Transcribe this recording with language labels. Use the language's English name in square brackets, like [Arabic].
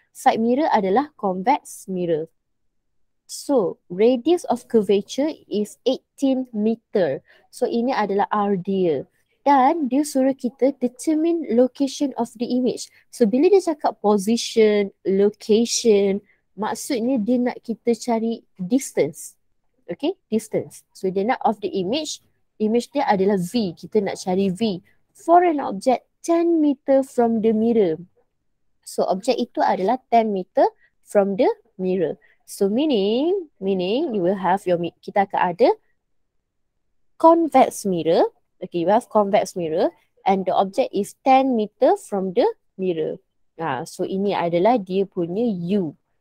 [Malay] Side mirror adalah convex mirror. [English] So, radius of curvature is 18 meter. [Malay] So, ini adalah R dia. Dan dia suruh kita [English] determine location of the image. [Malay] So, bila dia cakap position, location, maksudnya dia nak kita cari distance. Okay, distance. So, dia nak of the image dia adalah V. Kita nak cari V. [English] For an object 10 meter from the mirror. [Malay] So, objek itu adalah 10 meter [English] from the mirror. So meaning you will have [Malay] kita akan ada [English] convex mirror. Okay, you have convex mirror and the object is 10 meter from the mirror. [Malay] So ini adalah dia punya U.